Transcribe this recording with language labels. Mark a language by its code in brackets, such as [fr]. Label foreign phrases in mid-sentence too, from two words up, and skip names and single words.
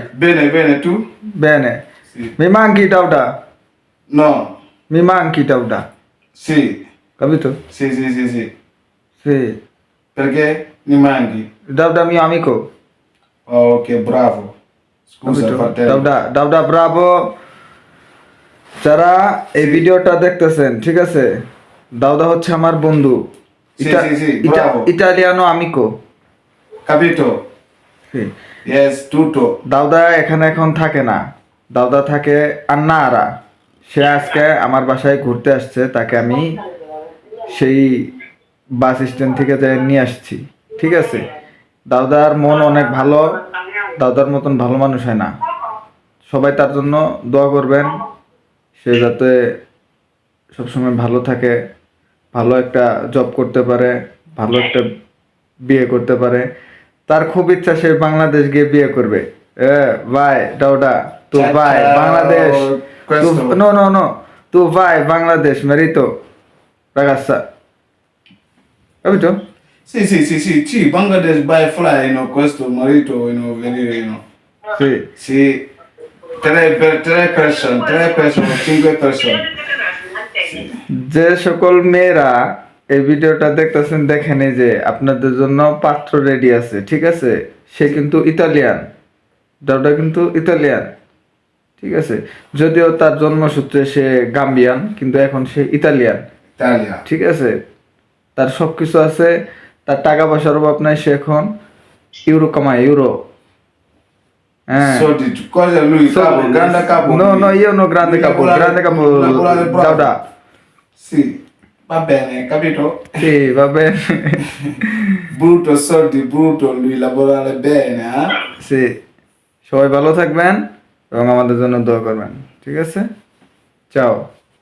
[it] Bene, bene, tu? Bene. Sì. Mi manchi, Dauda? No. Mi manchi, Dauda? Sì. Capito? Sì, sì, sì, sì. Sì. Perché mi manchi? Dauda mio amico. Oh, ok, bravo. Scusa, Capito? fratello. [bn] দাউদা ব্রাভো, যারা এই [it] Sì. [bn] ভিডিওটা দেখতেছেন, ঠিক আছে? দাউদা হচ্ছে আমার বন্ধু। [it] Sì, sì, sì, bravo. italiano amico. Capito? Yes, tutto. [bn] দাউদা এখানে এখন থাকে না, দাউদা থাকে আন্নাহারা। সে আজকে আমার বাসায় ঘুরতে আসছে, তাকে আমি সেই বাস স্ট্যান্ড থেকে যাই নিয়ে আসছি, ঠিক আছে? দাউদার মন অনেক ভালো, দাউদার মতন ভালো মানুষ হয় না। সবাই তার জন্য দোয়া করবেন, সে যাতে সবসময় ভালো থাকে, ভালো একটা জব করতে পারে, ভালো একটা বিয়ে করতে পারে। তার খুব ইচ্ছা সে বাংলাদেশ গিয়ে বিয়ে করবে। ভাই দাউদা, তু [it] Ciao, [bn] ভাই [it] ciao. [bn] বাংলাদেশ, তু [it] Questo. no no no, tu ভাই বাংলাদেশ মেরিতো ragazza, capito? Sì, sì, sì, sì, sì, [en] Bangladesh by fly, [it] questo marito, venire, Sì. Sì, tre persone, 5 persone. Sì. [bn] যে সকল মেয়েরা এই ভিডিওটা দেখতেছেন, দেখেন এই যে আপনাদের জন্য পাত্র রেডি আছে, ঠিক আছে? সে কিন্তু ইতালিয়ান, দাউদা কিন্তু ইতালিয়ান, ঠিক আছে? যদিও তার জন্মসূত্রে সে গাম্বিয়ান, কিন্তু এখন সে ইতালিয়ান, Italia. ঠিক আছে? তার সব কিছু আছে, তার টাকা পয়সার অভাব নাই, সে এখন ইউরো কামায়, ইউরো। হ্যাঁ। [it] Soldi, cosa lui, capo, grande capo. No, lui. no, io no grande Lui capo, lavorare- grande capo, lavorare bravo. Dauda. Sì, va bene, capito? Sì, va bene. Brutto soldi, brutto, lui lavorare bene, eh? [bn] সি, সবাই ভালো থাকবেন এবং আমাদের জন্য দোয়া করবেন, ঠিক আছে? চাও।